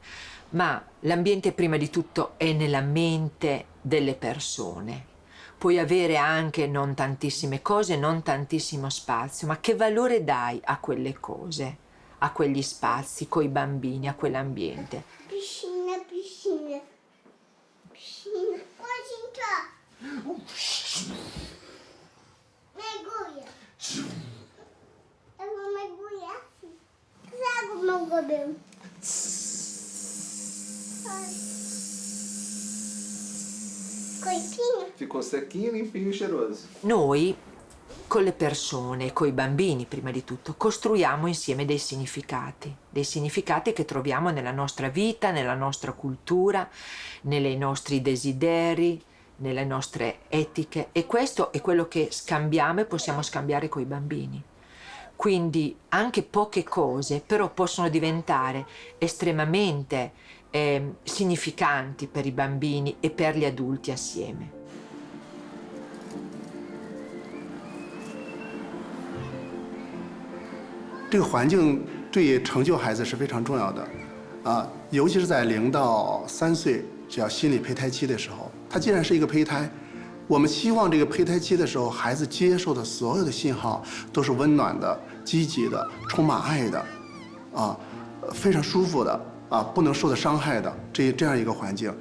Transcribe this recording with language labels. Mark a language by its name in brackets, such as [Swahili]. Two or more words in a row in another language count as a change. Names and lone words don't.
[Italian] Ma l'ambiente prima di tutto è nella mente delle persone. Puoi avere anche non tantissime cose, non tantissimo spazio, ma che valore dai a quelle cose, a quegli spazi, coi bambini, a quell'ambiente? [Portuguese] Piscina. Mergulha. Eu vou mergulhar assim. Traga o meu cabelo. Coisinha. Ficou sequinho, limpinho e cheiroso. [Italian] Noi, con le persone, coi bambini prima di tutto, costruiamo insieme dei significati che troviamo nella nostra vita, nella nostra cultura, nei nostri desideri, nelle nostre etiche, e questo è quello che scambiamo e possiamo scambiare coi bambini. Quindi anche poche cose però possono diventare estremamente significanti per i bambini e per gli adulti assieme. [Chinese] 这个环境对成就孩子是非常重要的，尤其是在0到3岁，只要心理胚胎期的时候，它既然是一个胚胎，我们希望这个胚胎期的时候，孩子接受的所有的信号都是温暖的、积极的、充满爱的，非常舒服的，不能受到伤害的这样一个环境。